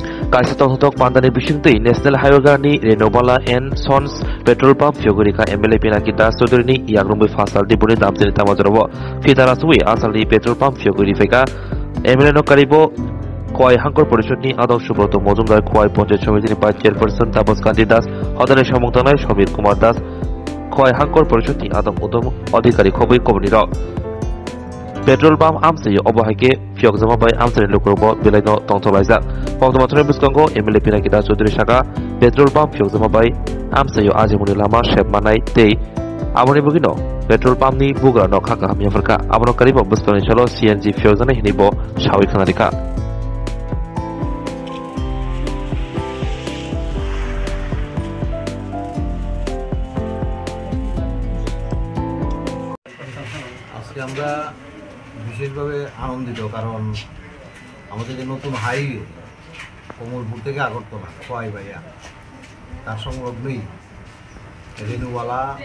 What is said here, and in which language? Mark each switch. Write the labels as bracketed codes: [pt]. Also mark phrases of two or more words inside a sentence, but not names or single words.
[trp] kaisa tongthok pandani bisingtui [en] national highway [trp] ni renobala and sons [en] petrol pump [trp] fyogorika MLA Pinaki Das Chaudhary ni yagrumbai fasal dibuni damjani tamajorobo fitarasui asali [en] petrol pump [trp] fyogori feka MLA no karibo Khwai Hankor Porishod ni Adok Subroto Mojumdar Khwai Panchayat Samiti ni [en] Vice Chairperson [trp] Tapas Kandi Das Hodane Samungtanai Samir Kumar Das Khwai Hankor Porishod ni Adok Udom Adhikari Khoboi Kobni Rok [en] Petrol pump [trp] amsai obahaike fiok jama bai amsai lokrobo belaino tongtolaijak pongtomathore biskango MLA Pinaki Das Chaudhary saka [en] petrol pump [trp] fiok jama bai amsai ajimuni lama shepmanai tei aboni bugino [en] petrol pump [trp] ni bugra no khaka hamya farka abono karibo biskani chalo CNG fiok jana hinibo shawi khanarika [bn] আজকে আমরা বিশেষভাবে আনন্দিত কারণ আমাদের যে নতুন হাইওয়ে কমলপুর থেকে আগরতলা খোয়াই ভাইয়া তার সংলগ্নই রেনুওয়ালা